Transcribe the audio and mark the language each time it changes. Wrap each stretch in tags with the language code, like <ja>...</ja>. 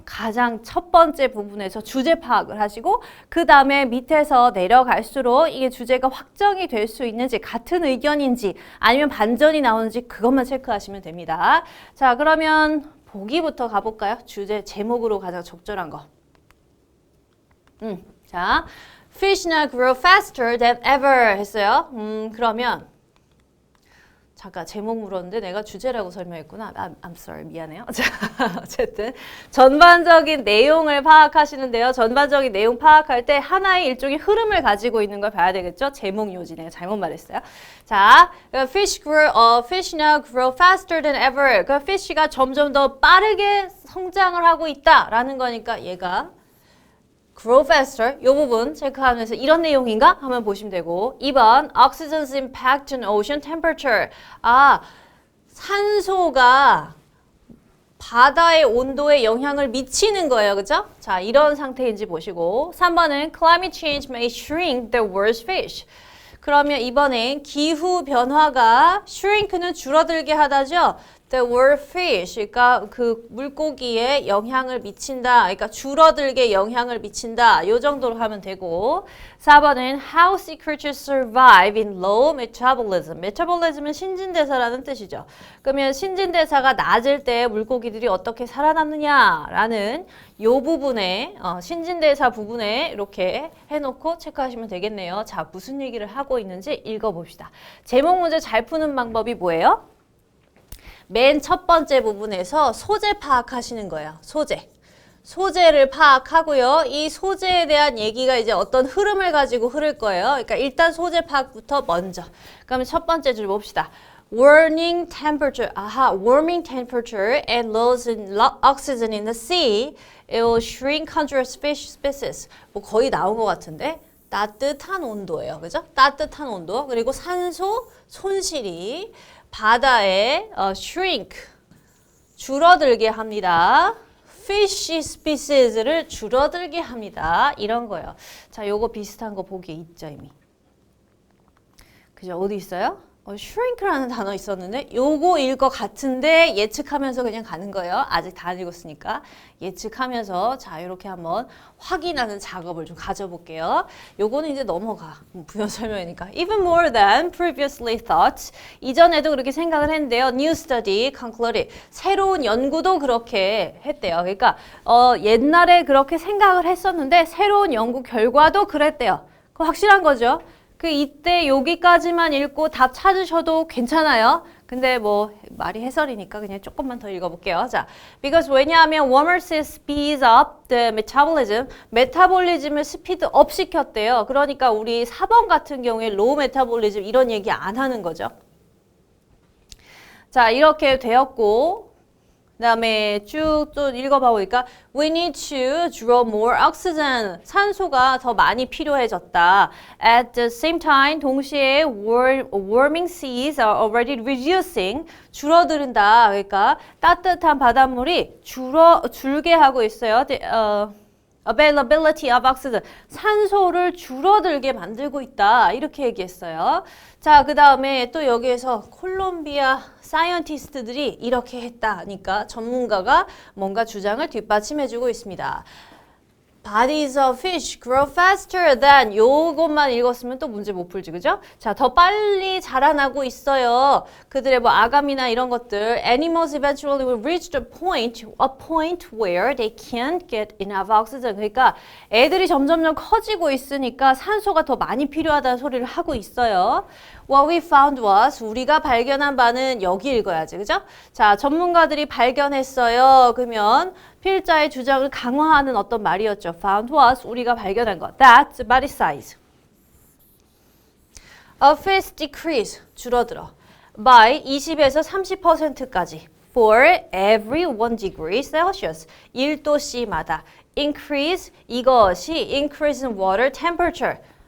<ko>가장 첫 번째 부분에서 주제 파악을 하시고 그 다음에 밑에서 내려갈수록 이게 주제가 확정이 될 수 있는지 같은 의견인지 아니면 반전이 나오는지 그것만 체크하시면 됩니다. 자, 그러면 보기부터 가볼까요? 주제 제목으로 가장 적절한 거.</ko> <en>자, Fish now grow faster than ever</en> <ko>했어요. 그러면 잠깐 제목 물었는데 내가 주제라고 설명했구나.</ko> <en>I'm sorry.</en> <ko>미안해요. 자, 어쨌든 전반적인 내용을 파악하시는데요. 전반적인 내용 파악할 때 하나의 일종의 흐름을 가지고 있는 걸 봐야 되겠죠. 제목 요지 내가 잘못 말했어요.</ko> <en>자, fish now grow faster than ever.</en> <ko>그 fish가 점점 더 빠르게 성장을 하고 있다라는 거니까 얘가 grow faster 이 부분 체크하면서 이런 내용인가? 하면 보시면 되고 2번</ko> <en>Oxygen's impact on ocean temperature</en> <ko>산소가 바다의 온도에 영향을 미치는 거예요. 그죠? 자, 이런 상태인지 보시고 3번은</ko> <en>Climate change may shrink the world's fish</en> <ko>그러면 이번엔 기후 변화가 shrink는 줄어들게 하다죠.</ko> <en>The world fish,</en> <ko>그러니까 그 물고기에 영향을 미친다. 그러니까 줄어들게 영향을 미친다. 요 정도로 하면 되고 4번은</ko> <en>How sea creatures survive in low metabolism.</en> <ko>metabolism은 신진대사라는 뜻이죠. 그러면 신진대사가 낮을 때 물고기들이 어떻게 살아남느냐라는 요 부분에 신진대사 부분에 이렇게 해놓고 체크하시면 되겠네요. 자, 무슨 얘기를 하고 있는지 읽어봅시다. 제목 문제 잘 푸는 방법이 뭐예요? 맨 첫 번째 부분에서 소재 파악하시는 거예요. 소재를 파악하고요. 이 소재에 대한 얘기가 이제 어떤 흐름을 가지고 흐를 거예요. 그러니까 일단 소재 파악부터 먼저. 그러면 첫 번째 줄 봅시다.</ko> <en>Warming temperature and loss in oxygen in the sea, it will shrink hundreds fish species.</en> <ko>뭐 거의 나온 것 같은데 따뜻한 온도예요. 그죠? 따뜻한 온도. 그리고 산소 손실이 바다에 shrink, 줄어들게 합니다. fish species를 줄어들게 합니다. 이런 거예요. 자, 요거 비슷한 거 보기에 있죠, 이미. 그죠? 어디 있어요? shrink라는 단어 있었는데 요거일 것 같은데 예측하면서 그냥 가는 거예요. 아직 다 안 읽었으니까 예측하면서 자 이렇게 한번 확인하는 작업을 좀 가져볼게요. 요거는 이제 넘어가. 부연 설명이니까.</ko> <en>Even more than previously thought.</en> <ko>이전에도 그렇게 생각을 했는데요.</ko> <en>New study concluded.</en> <ko>새로운 연구도 그렇게 했대요. 그러니까 옛날에 그렇게 생각을 했었는데 새로운 연구 결과도 그랬대요. 그거 확실한 거죠. 이때 여기까지만 읽고 답 찾으셔도 괜찮아요. 근데 뭐 말이 해설이니까 그냥 조금만 더 읽어볼게요.</ko> <en>자, because</en> <ko>왜냐하면</ko> <en>warmer seas speeds up the metabolism.</en> <ko>메타볼리즘을 스피드업 시켰대요. 그러니까 우리 4번 같은 경우에 low metabolism 이런 얘기 안 하는 거죠. 자, 이렇게 되었고 그 다음에 쭉 또 읽어봐 보니까</ko> <en>We need to draw more oxygen.</en> <ko>산소가 더 많이 필요해졌다.</ko> <en>At the same time,</en> <ko>동시에</ko> <en>warming seas are already reducing.</en> <ko>줄어든다. 그러니까 따뜻한 바닷물이 줄게 하고 있어요.</ko> <en>Availability of oxygen.</en> <ko>산소를 줄어들게 만들고 있다. 이렇게 얘기했어요. 자, 그 다음에 또 여기에서 콜롬비아 사이언티스트들이 이렇게 했다니까 전문가가 뭔가 주장을 뒷받침해주고 있습니다.</ko> <en>Bodies of fish grow faster than</en> <ko>요것만 읽었으면 또 문제 못 풀지, 그죠? 자, 더 빨리 자라나고 있어요. 그들의 뭐 아감이나 이런 것들.</ko> <en>Animals eventually will reach a point where they can't get enough oxygen.</en> <ko>그러니까 애들이 점점점 커지고 있으니까 산소가 더 많이 필요하다는 소리를 하고 있어요.</ko> <en>What we found was</en> <ko>우리가 발견한 바는 여기 읽어야지, 그죠? 자, 전문가들이 발견했어요. 그러면 필자의 주장을 강화하는 어떤 말이었죠.</ko> <en>Found was</en> <ko>우리가 발견한 것.</ko> <en>That body size of fish decrease</en> <ko>줄어들어</ko> <en>by 20에서 30%까지 for every 1 degree Celsius 1도씨마다 increase</en> <ko>이것이</ko> <en>increase in water temperature</en>